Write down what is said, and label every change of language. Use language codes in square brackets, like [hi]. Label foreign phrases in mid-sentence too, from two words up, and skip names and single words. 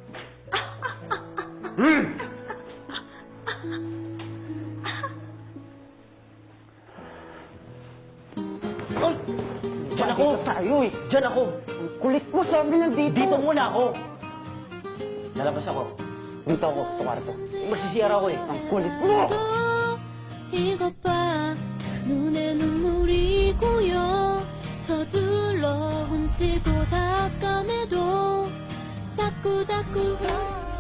[tl] Diyan ako! Tayo, eh. Diyan ako! Ang kulit mo, sabi nandito. Dito muna ako! Lalabas ako. Dito ako, sa kwarto. Magsisiyara ako eh. Ang kulit mo! [ko] 이것 봐 눈에 눈물이 고여 서둘러 훔치고 닦아내도 자꾸